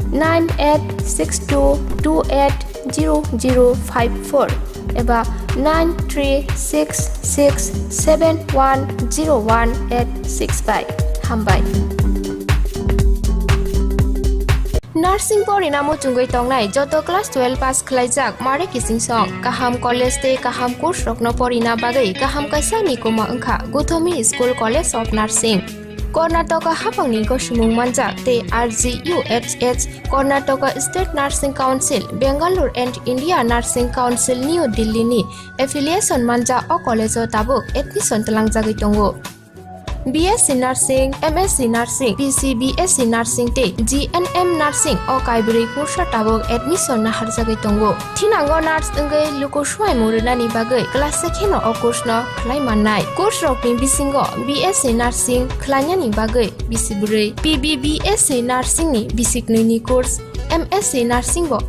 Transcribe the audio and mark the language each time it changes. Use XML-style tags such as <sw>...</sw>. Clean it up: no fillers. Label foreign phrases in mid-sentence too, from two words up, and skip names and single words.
<trp>9862280054 eba 9366710185 hambai Nursing Porinamo Chungui Tongnai Joto Class 12 Pass Khlaijak Mare Kising Song Kaham College Te Kaham Course Rokno Porina Bagai Kaham Kaisani Kuma Angkha Guthomi School College of Nursing Karnataka Hapangni Goshimung Manjak Te RGUHH Karnataka State Nursing Council Bangalore and India Nursing Council New Delhi ni affiliation manja o college o tabuk admission talangjagui tongo BSc Nursing, MSc Nursing, BSc Nursing te GNM Nursing o kaibri kursa tabuk admission na harjagui tongo Thinango nurse ongoi lukuswai murunani bagai class sekheno o course no khlai mannai course rokni bisingo BSc Nursing khlainani bagai bisibrui PBBSc Nursing ni bisiknini course MSc Nursing bo</trp>